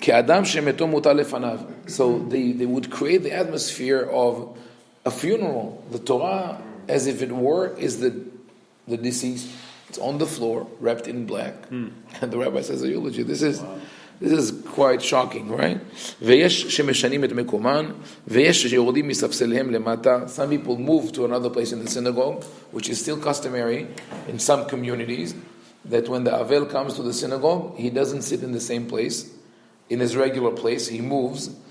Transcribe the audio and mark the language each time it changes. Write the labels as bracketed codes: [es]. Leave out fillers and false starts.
[he] Ke'adam shemeto mutal lefanav. [en] So they would create the atmosphere of a funeral. The Torah, as if it were, is the deceased. It's on the floor, wrapped in black, and the rabbi says a eulogy. This is quite shocking, right? [he] ויש שמשנים את מקומן, ויש שיורדים מספסליהם למטה. [en] Some people move to another place in the synagogue, which is still customary in some communities, that when the Avel comes to the synagogue, he doesn't sit in the same place, in his regular place. He moves.